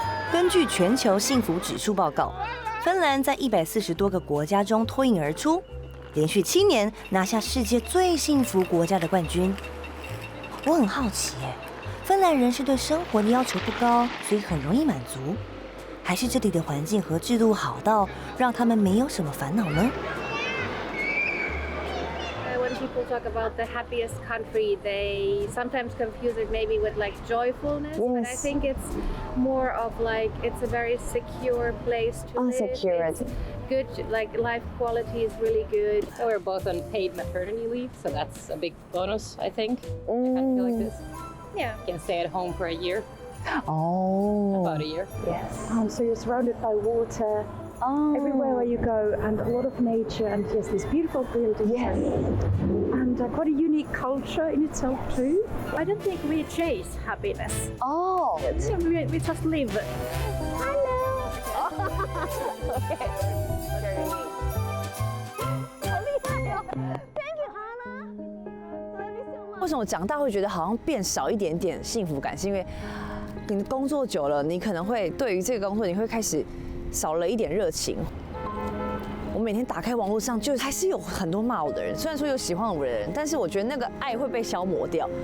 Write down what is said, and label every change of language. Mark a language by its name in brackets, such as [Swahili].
[Chinese] 根据全球幸福指数报告，芬兰在140多个国家中脱颖而出，连续7年拿下世界最幸福国家的冠军。我很好奇耶，芬兰人是对生活的要求不高，所以很容易满足，还是这里的环境和制度好到让他们没有什么烦恼呢 [English] ？When people talk about the happiest country, they sometimes confuse it maybe with like joyfulness. Yes. But I think it's more of like it's a very secure place to live. Secure. It's good, like life quality is really good. So we're both on paid maternity leave, so that's a big bonus, I think. I kind of feel like this. Yeah. You can stay at home for a year. Oh. About a year. Yes. So you're surrounded by water. Oh. Everywhere where you go, and a lot of nature, and just these beautiful buildings. Yes. And quite a unique culture in itself too. I don't think we chase happiness. Oh. We just live. Hello. Okay. [Chinese] 好厉害哦 [English] ！Thank you, Hannah. [Chinese] 为什么我长大会觉得好像变少一点点幸福感？是因为你工作久了，你可能会对于这个工作，你会开始少了一点热情。我每天打开网络上，就还是有很多骂我的人。虽然说有喜欢我的人，但是我觉得那个爱会被消磨掉。